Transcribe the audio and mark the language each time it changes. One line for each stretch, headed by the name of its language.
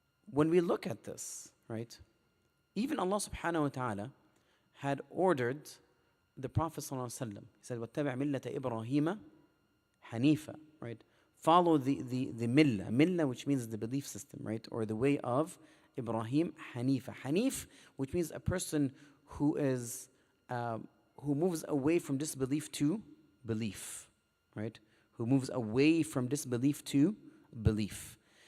English: When we look at this, right, even Allah subhanahu wa ta'ala had ordered the Prophet sallallahu alaihi wasallam. He said,
Arabic: وَاتَّبِعْ مِلَّةَ إِبْرَاهِيمَ حَنِيفًا,
English: right? Follow the millah, which means the belief system, right? Or the way of Ibrahim, Hanifa. Hanif, which means a person who is who moves away from disbelief to belief, right? Who moves away from disbelief to belief.